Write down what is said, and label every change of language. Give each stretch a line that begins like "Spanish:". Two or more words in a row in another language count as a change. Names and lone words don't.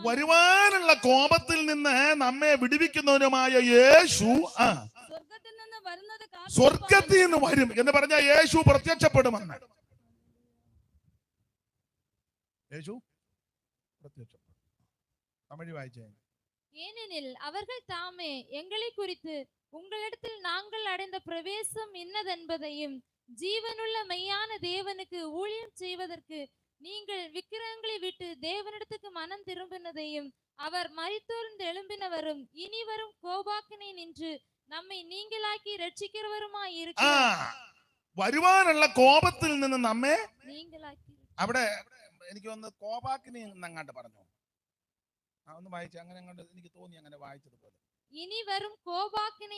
Malayalam: വരുവാനുള്ള കോപത്തിൽ നിന്ന് നമ്മെ വിടുവിക്കുന്നവനുമായ യേശു സ്വർഗത്തിൽ നിന്ന് വരുന്നത്, സ്വർഗത്തിൽ നിന്ന് വരും എന്ന് പറഞ്ഞാൽ യേശു പ്രത്യക്ഷപ്പെടുമെന്ന്. യേശു പ്രത്യക്ഷപ്പെട്ടു. തമിഴ് വായിച്ചേ.
Tamil: ஏனெனில் அவர்கள் தாமே எங்களை குறித்து உங்களிடத்தில் நாங்கள் அடைந்த பிரவேசம் இன்னதென்பதையும் ஜீவனுள்ள மெய்யான தேவனுக்கு ஊழியம் செய்வதற்கு நீங்கள் விக்கிரகங்களை விட்டு தேவனிடத்துக்கு மனம் திரும்பினதையும் அவர் மரித்தோர்ந்து எழும்பினவரும் இனி வரும் கோபாக்கினை நின்று
Malayalam: നമ്മെ നീങ്കലാക്കി രക്ഷിക്കുന്നവരുമായി വരുവാനുള്ള കോപത്തിൽ നിന്ന് നമ്മെ നീങ്കലാക്കി. അവിടെ എനിക്ക് ഒന്ന് കോപാക്കിനെ അങ്ങാണ്ട് പറഞ്ഞു. ഒന്ന് വായിച്ചു. അങ്ങനെ അങ്ങോട്ട് എനിക്ക് തോന്നി അങ്ങനെ വായിച്ചതുപോലെ. ഇനി വരും കോപാക്കിനെ